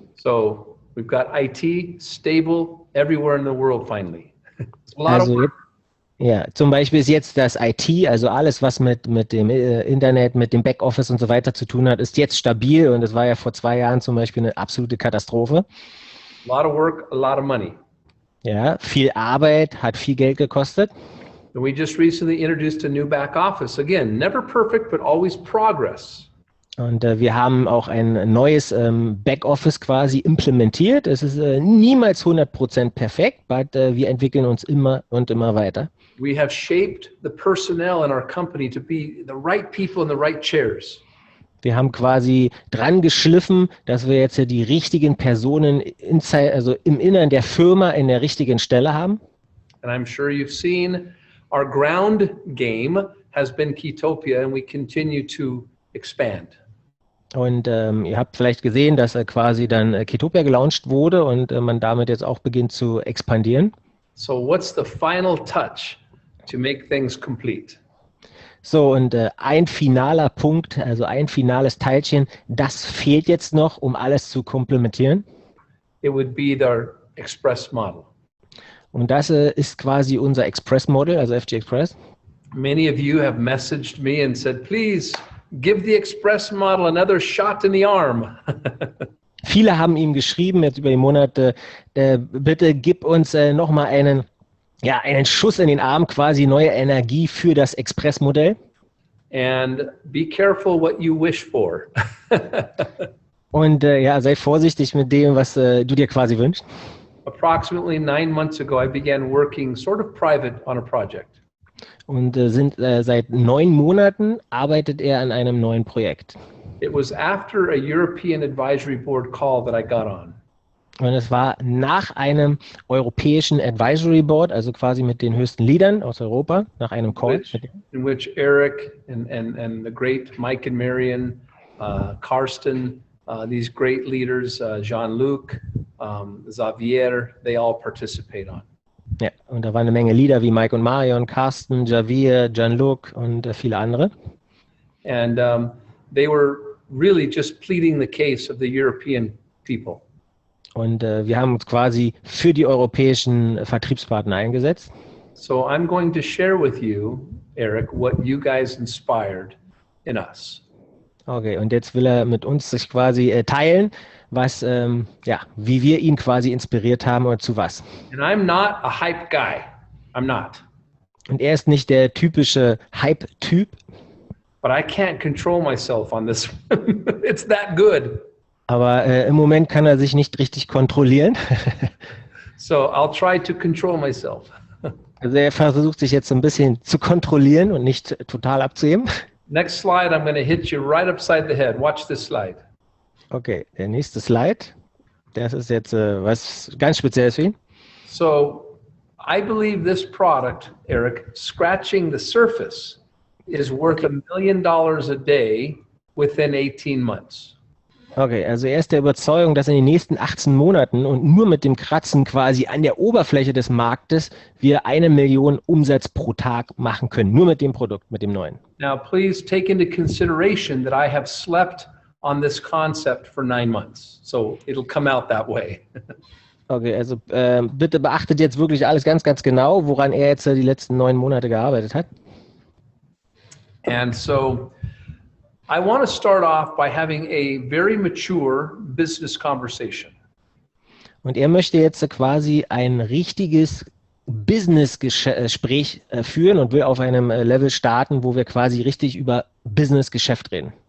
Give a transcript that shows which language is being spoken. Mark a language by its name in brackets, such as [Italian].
[English] So we've got IT stable everywhere in the world finally. It's a lot of work. [German] Ja, zum Beispiel ist jetzt das IT, also alles, was mit dem Internet, mit dem Backoffice und so weiter zu tun hat, ist jetzt stabil und das war ja vor 2 Jahren zum Beispiel eine absolute Katastrophe. [English] A lot of work, a lot of money. [German] Ja, viel Arbeit, hat viel Geld gekostet. [English] And we just recently introduced a new back office. Again, never perfect, but always progress. [German] Und wir haben auch ein neues Backoffice quasi implementiert. Es ist niemals 100% perfekt, aber wir entwickeln uns immer und immer weiter. [English] We have shaped the personnel in our company to be the right people in the right chairs. [German] Wir haben quasi dran geschliffen, dass wir jetzt die richtigen Personen also im Innern der Firma in der richtigen Stelle haben. [English] And I'm sure you've seen our ground game has been Ketopia, and we continue to expand. [German] Und ihr habt vielleicht gesehen, dass quasi dann Ketopia gelauncht wurde und man damit jetzt auch beginnt zu expandieren. [English] So what's the final touch to make things complete? [German] So, und ein finaler Punkt, also ein finales Teilchen, das fehlt jetzt noch, um alles zu komplementieren. [English] It would be their express model. [German] Und das ist quasi unser Express Model, also FG Express. [English] Many of you have messaged me and said, please give the express model another shot in the arm. [German] Viele haben ihm geschrieben, jetzt über die Monate, bitte gib uns nochmal einen Schuss in den Arm, quasi neue Energie für das Express-Modell. [English] And be careful what you wish for. [German] Und sei vorsichtig mit dem, was du dir quasi wünschst. [English] Approximately 9 months ago, I began working sort of private on a project. [German] Und seit 9 Monaten arbeitet er an einem neuen Projekt. [English] It was after a European Advisory Board call that I got on. [German] Und es war nach einem europäischen Advisory Board, also quasi mit den höchsten Leadern aus Europa, nach einem Call. [English] In which Eric and the great Mike and Marion, Karsten, these great leaders, Jean-Luc, Xavier, they all participate on. [German] Ja, und da waren eine Menge Leader wie Mike und Marion, Karsten, Javier, Jean-Luc und viele andere. [English] And they were really just pleading the case of the European people. [German] Und wir haben uns quasi für die europäischen Vertriebspartner eingesetzt. [English] So I'm going to share with you, Eric, what you guys inspired in us. [German] Okay, und jetzt will er mit uns sich quasi teilen, was, wie wir ihn quasi inspiriert haben oder zu was. [English] And I'm not a hype guy. I'm not. [German] Und er ist nicht der typische Hype-Typ. [English] But I can't control myself on this. It's that good. [German] Aber im Moment kann er sich nicht richtig kontrollieren. [English] So I'll try to control myself. [German] Also er versucht sich jetzt so ein bisschen zu kontrollieren und nicht total abzuheben. [English] Next slide, I'm going to hit you right upside the head. Watch this slide. [German] Okay, der nächste Slide. Das ist jetzt was ganz Spezielles für ihn. [English] So I believe this product, Eric, scratching the surface, is worth $1 million a day within 18 months. [German] Okay, also er ist der Überzeugung, dass in den nächsten 18 Monaten und nur mit dem Kratzen quasi an der Oberfläche des Marktes wir 1 Million Umsatz pro Tag machen können. Nur mit dem Produkt, mit dem neuen. [English] Now, please take into consideration that I have slept on this concept for 9 months. So it'll come out that way. [German] Okay, also bitte beachtet jetzt wirklich alles ganz, ganz genau, woran er jetzt die letzten 9 Monate gearbeitet hat. [English] And so I want to start off by having a very mature business conversation. [German] Und er möchte jetzt quasi ein richtiges Business-Gespräch führen und will auf einem Level starten, wo wir quasi richtig über Business-Geschäft reden.